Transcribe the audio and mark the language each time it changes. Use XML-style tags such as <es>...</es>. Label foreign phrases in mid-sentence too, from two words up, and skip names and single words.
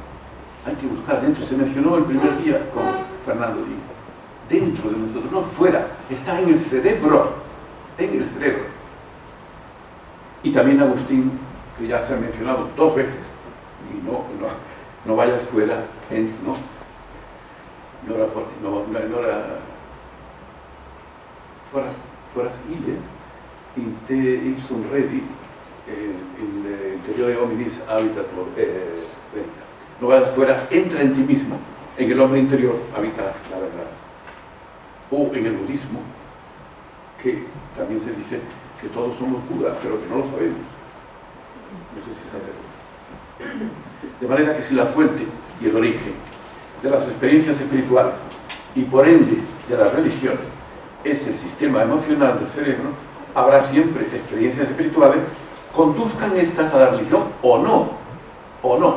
<es>Hay que buscar dentro. Se mencionó el primer día con Fernando Díaz. Dentro de nosotros, no fuera. Está en el cerebro. En el cerebro. Y también Agustín, que ya se ha mencionado 2 veces. Y no vayas fuera.</es> <la>Foras ille, in te ipsum redit, in interiore hominis habitat veritas.</la> <es>No vayas fuera, entra en ti mismo. En el hombre interior habita la verdad. O en el budismo, que también se dice que todos somos Buda, pero que no lo sabemos. No sé si sabemos. De manera que si la fuente y el origen de las experiencias espirituales y por ende de las religiones es el sistema emocional del cerebro, habrá siempre experiencias espirituales, conduzcan estas a la religión o no.</es>